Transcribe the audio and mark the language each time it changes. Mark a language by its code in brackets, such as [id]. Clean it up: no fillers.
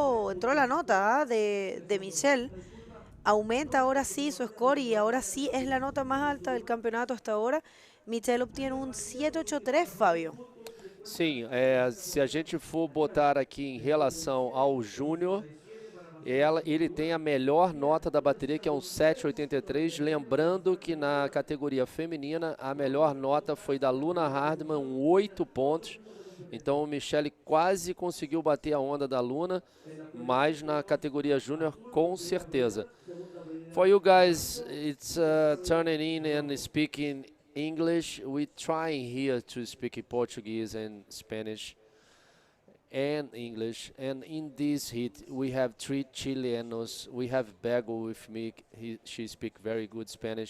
[es] Entró la nota de Michelle, aumenta ahora sí su score y ahora sí es la nota más alta del campeonato hasta ahora. Michelle obtiene un 783, Fábio. [pt] Sim, se a gente for botar aqui em relação ao júnior, ele tem a melhor nota da bateria, que é um 783, lembrando que na categoria feminina a melhor nota foi da Luna Hardman, 8 pontos. Então o Michele quase conseguiu bater a onda da Luna, mas na categoria júnior com certeza. [en] For you guys, it's turning in and speaking English. We're trying here to speak Portuguese and Spanish and English. And in this heat, we have 3 Chilenos. We have Bego with me. She speaks very good Spanish.